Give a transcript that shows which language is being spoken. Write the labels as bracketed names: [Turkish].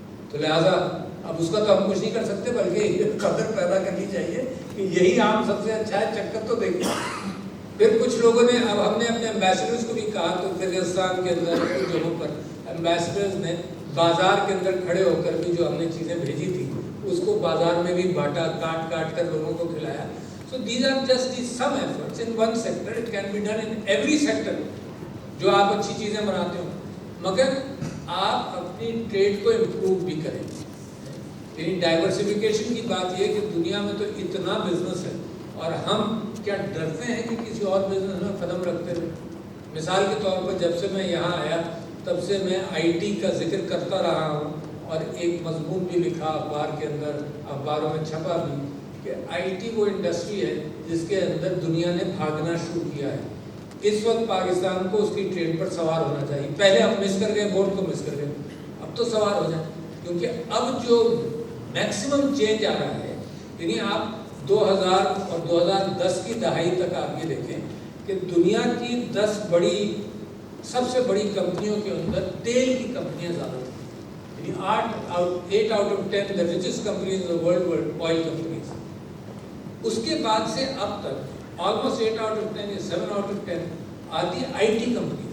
[Urdu] تو لہٰذا اب اس کا تو ہم کچھ نہیں کر سکتے، بلکہ یہ قدر پیدا کرنی چاہیے کہ یہی آم سب سے اچھا ہے، چکر تو دیکھیں. پھر کچھ لوگوں نے، اب ہم نے اپنے ایمبیسڈرز کو بھی کہا، تو قزاقستان کے اندر کچھ جگہوں پر ایمبیسڈرز نے بازار کے اندر کھڑے ہو کر بھی جو ہم نے چیزیں بھیجی تھی اس کو بازار میں بھی بانٹا، کاٹ کر لوگوں کو کھلایا. [English] So these are just some efforts in one sector. It can be done in every sector. [Urdu] جو آپ اچھی چیزیں بناتے ہو، مگر آپ اپنی ٹریڈ کو امپروو بھی کریں. یعنی ڈائیورسفیکیشن کی بات یہ ہے کہ دنیا میں تو اتنا بزنس ہے اور ہم کیا ڈرتے ہیں کہ کسی اور بزنس میں قدم رکھتے ہوئے. مثال کے طور پر جب سے میں یہاں آیا تب سے میں آئی ٹی کا ذکر کرتا رہا ہوں اور ایک مضمون بھی لکھا اخبار کے اندر، اخباروں میں چھپا بھی کہ آئی ٹی وہ انڈسٹری ہے جس کے اندر دنیا نے بھاگنا شروع کیا ہے. اس وقت پاکستان کو اس کی ٹرین پر سوار ہونا چاہیے. پہلے ہم مس کر گئے، بورڈ کو مس کر گئے، اب تو سوار ہو جائیں. کیونکہ اب جو میکسیمم چینج آ رہا ہے، یعنی آپ 2000 اور 2010 کی دہائی تک آپ یہ دیکھیں کہ دنیا کی 10 سب سے بڑی کمپنیوں کے اندر تیل کی کمپنیاں زیادہ تھیں. [English] یعنی 8 out of 10 the richest companies in the world were oil companies. [Urdu] اس کے بعد سے اب تک [English] almost 8 out of 10 [Urdu] یا [English] 7 out of 10 [Urdu] آتی ہے آئی ٹی کمپنی.